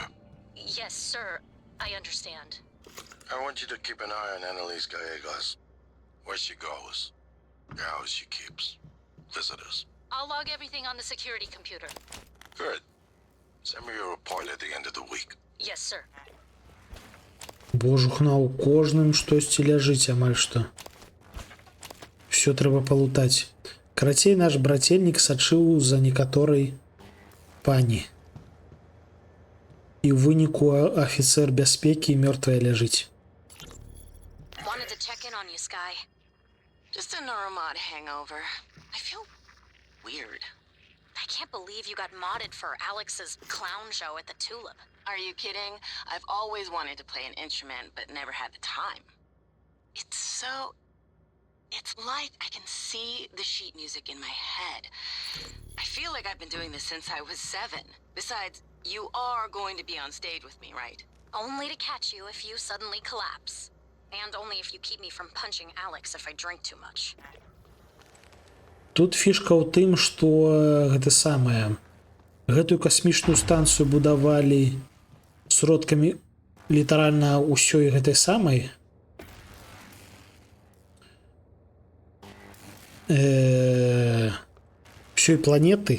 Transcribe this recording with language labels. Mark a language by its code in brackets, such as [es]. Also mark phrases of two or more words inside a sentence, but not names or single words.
[en] Yes, sir. I understand. I want you to keep an eye on Annalise Gallegos. Where she goes, the house she keeps, visitors. I'll log everything on the security computer. Good. Send me your report at the end of the week. Yes, sir. [be] Божухна, у кожным штосьці ляжыць амаль што. Всё трэба палутаць. Карацей, наш брацельнік сачыў за некаторай пані. І ў выніку афіцэр бяспекі мёртвая ляжыць. [en] Wanted to check in on you, Sky. Just a normal hangover. I feel weird. I can't believe you got modded for Alex's clown show at the Tulip. Are you kidding? I've always wanted to play an instrument, but never had the time. It's like I can see the sheet music in my head. I feel like I've been doing this since I was 7. Besides, you are going to be on stage with me, right? Only to catch you if you suddenly collapse. And only if you keep me from punching Alex if I drink too much. [be] Тут фішка ў тым, што гэта самае. Гэтую касмічную станцыю будавалі сродкамі літаральна ўсёй гэтай самай ўсёй планеты.